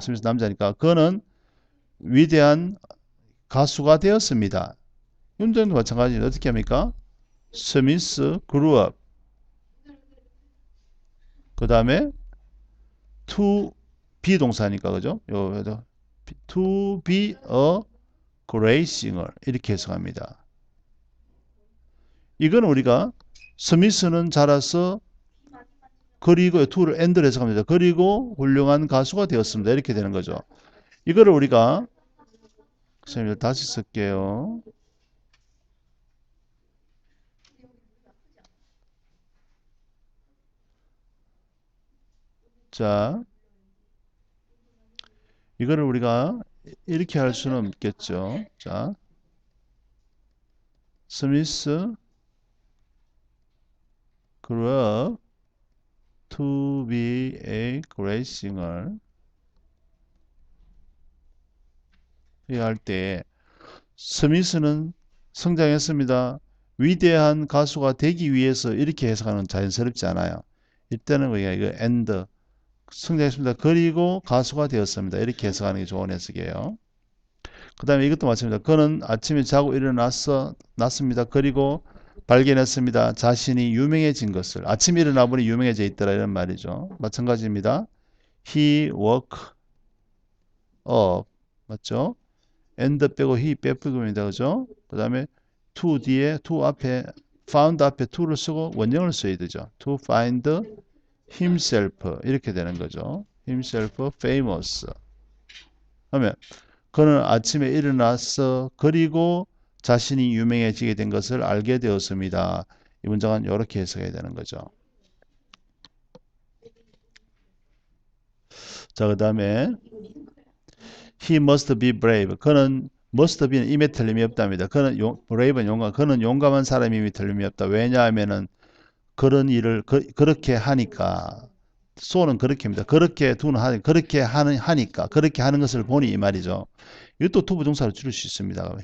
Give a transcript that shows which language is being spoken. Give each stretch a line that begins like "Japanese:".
Korean: 스미스 남자니까 그는 위대한 가수가 되었습니다. 문장도 마찬가지로 어떻게 합니까?
English: 스미스 grew up.
Korean: 그 다음에 to be 동사니까 그죠?
English: to be a great singer
Korean: 이렇게 해석합니다. 이건 우리가 스미스는 자라서 그리고 to를 and로 해석합니다. 그리고 훌륭한 가수가 되었습니다. 이렇게 되는 거죠. 이거를 우리가 선생님 다시 쓸게요. 자, 이거를 우리가 이렇게 할 수는 없겠죠.
English: 자, 스미스 grew up to be a great singer.
Korean: 이 할 때 스미스는 성장했습니다. 위대한 가수가 되기 위해서 이렇게 해석하는 자연스럽지 않아요. 이때는 우리가 이거 and 성장했습니다. 그리고 가수가 되었습니다. 이렇게 해석하는 게 좋은 해석이에요. 그 다음에 이것도 마찬가지입니다. 그는 아침에 자고 났습니다. 그리고 발견했습니다. 자신이 유명해진 것을. 아침에 일어나 보니 유명해져 있더라 이런 말이죠. 마찬가지입니다.
English: He woke up.
Korean: 맞죠? and 빼고 he 빼고입니다. 그죠? 그 다음에 to 뒤에 to 앞에 found 앞에 to를 쓰고 원형을 써야 되죠.
English: to find himself
Korean: 이렇게 되는 거죠.
English: himself famous.
Korean: 그러면 그는 아침에 일어나서 그리고 자신이 유명해지게 된 것을 알게 되었습니다. 이 문장은 이렇게 해석해야 되는 거죠. 자, 그 다음에
English: He must be brave.
Korean: 그는 must be는 임에 틀림이 없답니다. 그는 brave는 용감. 그는 용감한 사람임이 틀림이 없다. 왜냐하면은 그런 일을 그렇게 하니까 so는 그렇게입니다. 그렇게 하니까 그렇게 하는 것을 보니 이 말이죠. 이것도 to 부정사로 줄일 수 있습니다.